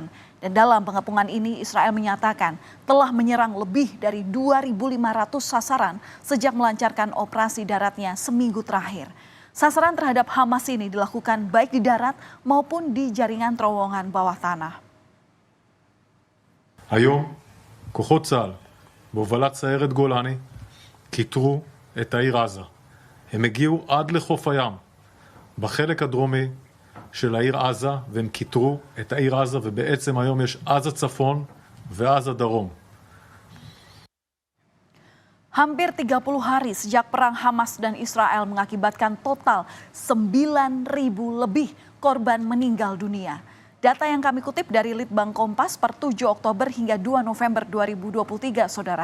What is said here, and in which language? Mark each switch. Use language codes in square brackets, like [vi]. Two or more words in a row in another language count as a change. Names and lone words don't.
[id] Dan dalam pengepungan ini Israel menyatakan telah menyerang lebih dari 2.500 sasaran sejak melancarkan operasi daratnya seminggu terakhir. Sasaran terhadap Hamas ini dilakukan baik di darat maupun di jaringan terowongan bawah tanah. [he] היום כוחות צה"ל בהובלת סיירת גולני כיתרו את העיר עזה. הם הגיעו עד לחוף הים בחלק הדרומי של העיר עזה, והם כיתרו את העיר עזה, ובעצם היום יש עזה צפון ועזה דרום. [id] Hampir 30 hari sejak perang Hamas dan Israel mengakibatkan total 9.000 lebih korban meninggal dunia. Data yang kami kutip dari Litbang Kompas per 7 Oktober hingga 2 November 2023, saudara.